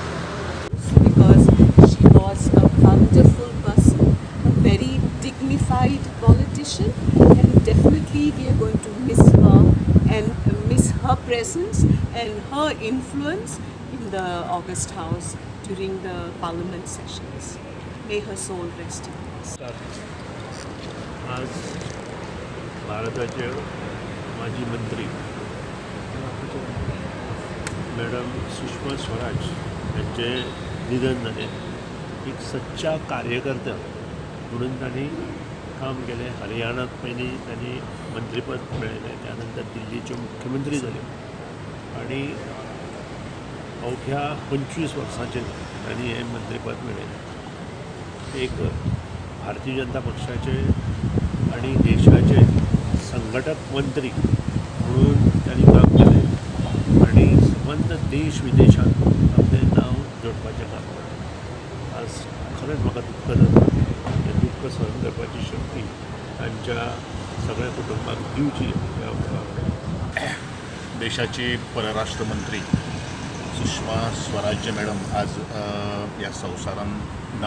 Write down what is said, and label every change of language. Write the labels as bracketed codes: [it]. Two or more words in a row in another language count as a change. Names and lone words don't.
[en] Because she was a wonderful person, a very dignified politician, and definitely we are going to miss her and miss her presence and her influence in the August House during the Parliament sessions. May her soul rest in peace. [mr] आज भारताचे माजी मंत्री मॅडम सुषमा स्वराज यांचे निधन झाले. एक सच्चा कार्यकर्ता म्हणून त्यांनी काम केले. [kok] हरियाणात पयलीं त्यांनी मंत्रीपद मेळयलें, त्यानंतर दिल्लीचे मुख्यमंत्री झाले आणि अवघ्या 25 वर्सांचेर त्यांनी हें मंत्रीपद मेळयलें. एक भारतीय जनता पक्षाचे आणि देशाचे संघटक मंत्री म्हणून त्यांनी काम केले आणि संबंध देश विदेशात आपले नाव जोडपाचें काम केलें. आज खरेंच म्हाका दुख्ख जाता. हें दुख्ख सहन करपाची शक्ती तांच्या सगळ्या कुटुंबाक दिवची. देशाचे परराष्ट्र मंत्री सुषमा स्वराज मॅडम आज ह्या संवसारान ना.